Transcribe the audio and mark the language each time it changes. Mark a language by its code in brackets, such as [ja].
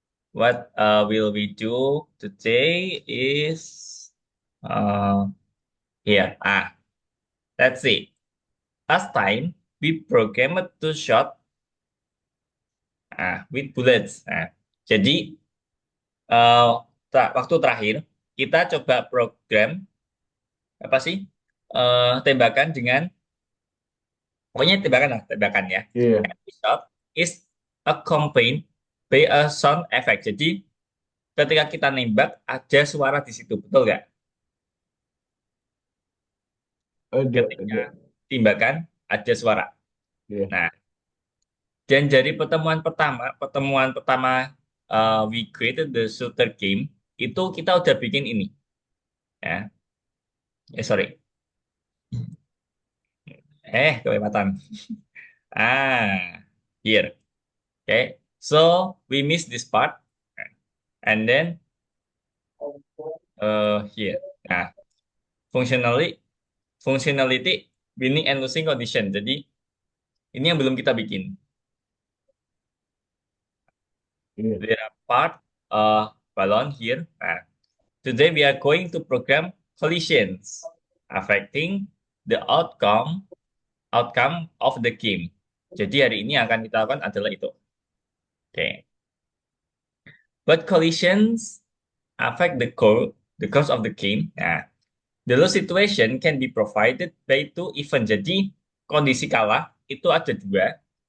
[en] What will we do today is uh, here. Let's see. Last time we programmed two shot with bullets. [id] Jadi eh, waktu terakhir kita coba program apa sih tembakan dengan pokoknya tembakan lah tembakan ya. Iya. [en] Every shot is accompanied by a sound effect. [id] Jadi ketika kita nembak ada suara di situ, betul nggak? Ada. Ketika tembakan ada suara. Iya. Nah, dan dari pertemuan pertama [en] we created the shooter game [id] itu kita udah bikin ini ya. [en] Sorry. [id] Kelewatan. [en] Here. Okay. So we miss this part, and then here. Nah, functionally, functionality, winning and losing condition. [id] Jadi ini yang belum kita bikin. Iya. [en] There are part balloon here. Nah, today we are going to program collisions affecting the outcome of the game. [id] Jadi hari ini yang akan kita lakukan adalah itu. Oke. [en] But collisions affect the course of the game. Nah, the loss situation can be provided by two event. [id] Jadi kondisi kalah itu ada dua.